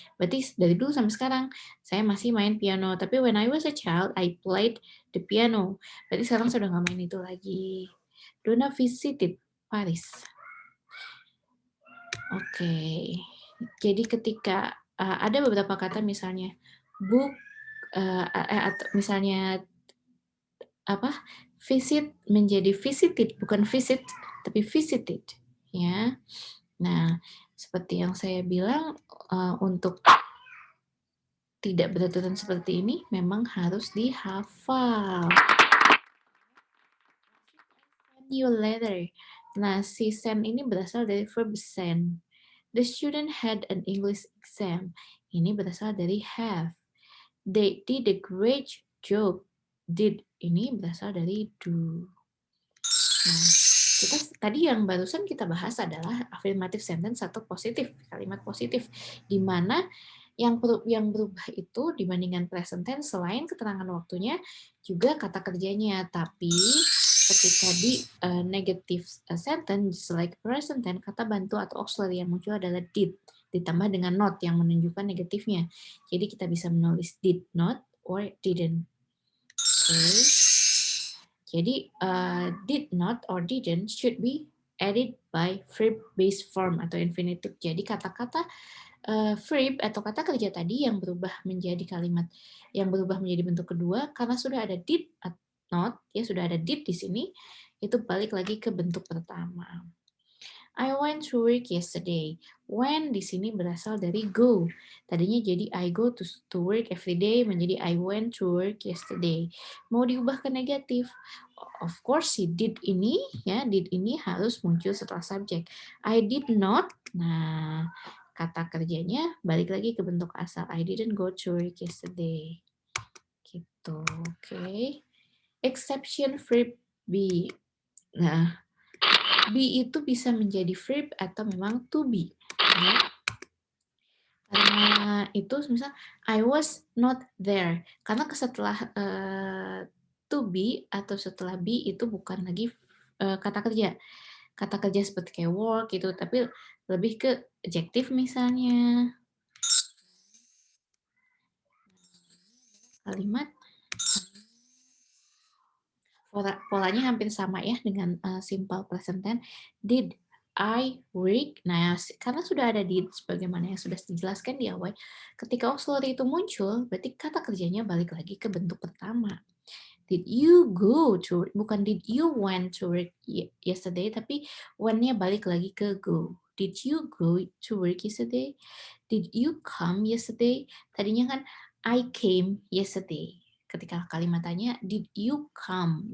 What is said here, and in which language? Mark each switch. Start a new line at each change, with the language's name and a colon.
Indonesian: Berarti dari dulu sampai sekarang saya masih main piano.
English: Tapi when I was a child, I played the piano.
Indonesian: Berarti sekarang saya udah nggak main itu lagi.
English: Donna visited Paris.
Indonesian: Oke. Jadi ketika ada beberapa kata misalnya book atau misalnya visit menjadi visited, bukan visit tapi visited ya. Nah, seperti yang saya bilang, untuk tidak beraturan seperti ini memang harus dihafal.
English: Send you a letter.
Indonesian: Nah, si send ini berasal dari verb send.
English: The student had an English exam.
Indonesian: Ini berasal dari
English: have. They did a great job.
Indonesian: Did ini berasal dari do. Nah, tadi yang barusan kita bahas adalah affirmative sentence atau positif, kalimat positif, di mana Yang berubah itu dibandingkan present tense selain keterangan waktunya juga kata kerjanya. Tapi ketika di negative sentence like present tense, kata bantu atau auxiliary yang muncul adalah did ditambah dengan not yang menunjukkan negatifnya. Jadi kita bisa menulis did not or didn't.
English: Okay. Jadi did not or didn't should be added by verb-based form atau infinitive.
Indonesian: Jadi kata-kata verb atau kata kerja tadi yang berubah menjadi kalimat yang berubah menjadi bentuk kedua karena sudah ada did not, ya sudah ada did di sini, itu balik lagi ke bentuk pertama.
English: I went to work yesterday. When
Indonesian: di sini berasal dari
English: go.
Indonesian: Tadinya jadi
English: I go to work every day
Indonesian: menjadi
English: I went to work yesterday.
Indonesian: Mau diubah ke negatif.
English: Of course
Indonesian: si did ini harus muncul setelah subjek.
English: I did not.
Indonesian: Nah, kata kerjanya balik lagi ke bentuk asal.
English: I didn't go to work yesterday. Gitu. Oke. Okay. Exception verb be.
Indonesian: Nah, be itu bisa menjadi verb atau memang to be. Ya. Karena itu misal
English: I was not there.
Indonesian: Karena setelah to be atau setelah be itu bukan lagi kata kerja. Kata kerja seperti kayak work gitu, tapi lebih ke adjective misalnya. Kalimat polanya hampir sama ya dengan simple present tense.
English: Did I work?
Indonesian: Nah, karena sudah ada did sebagaimana yang sudah dijelaskan di awal, ketika auxiliary itu muncul, berarti kata kerjanya balik lagi ke bentuk pertama.
English: Did you go to work?
Indonesian: Bukan
English: did you went to work yesterday,
Indonesian: tapi when-nya balik lagi ke go.
English: Did you go to work yesterday? Did you come yesterday?
Indonesian: Tadinya kan
English: I came yesterday.
Indonesian: Ketika kalimat tanya,
English: did you come?